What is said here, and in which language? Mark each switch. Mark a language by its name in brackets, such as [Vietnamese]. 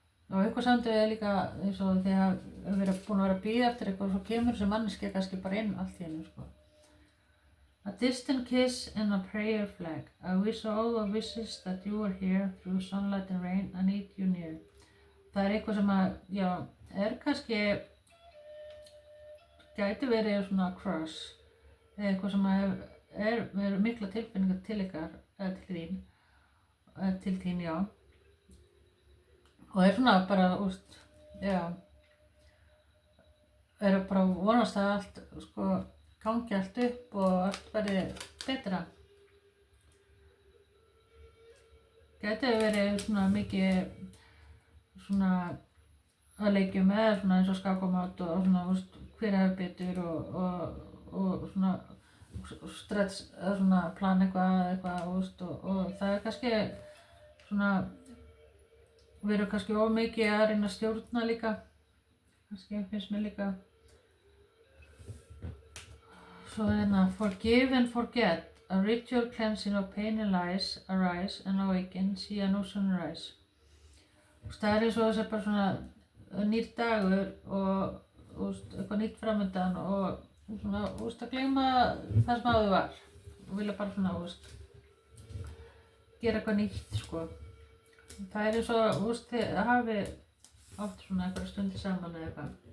[Icelandic] Og eitthvað samtöðu líka eins og því að við búin að vera að bíða eftir eitthvað og svo kemur þessi manneskja kannski bara inn allt í hennu, [English] A distant kiss and a prayer flag. I wish all the wishes that you were here through sunlight and rain. I need you near. [Icelandic] Það eitthvað sem að, já, kannski, gæti verið svona crush, eða eitthvað sem að er mikla tilfinningar til ykkar, eða til þín, já. Og svona bara, já, bara vonast að allt, gangi allt upp og allt verði betra. Gæti verið svona mikið, svona að leikja með, svona eins og skákamat og svona, hver hefur betur og svona stretch, svona plan eitthvað, og það kannski svona, við erum kannski of mikið að reyna að stjórna líka, kannski finnst mér líka. [English] Svo forgive and forget, a ritual cleansing of pain and lies, arise and awaken, see a new sunrise. [Icelandic] Það eins og þessi bara svona nýr dagur og eitthvað nýtt framöndan og svona, að gleyma það sem áður var og vilja bara svona, gera eitthvað nýtt, Það eins og, þið hafi oft svona einhverja stundir saman eða eitthvað.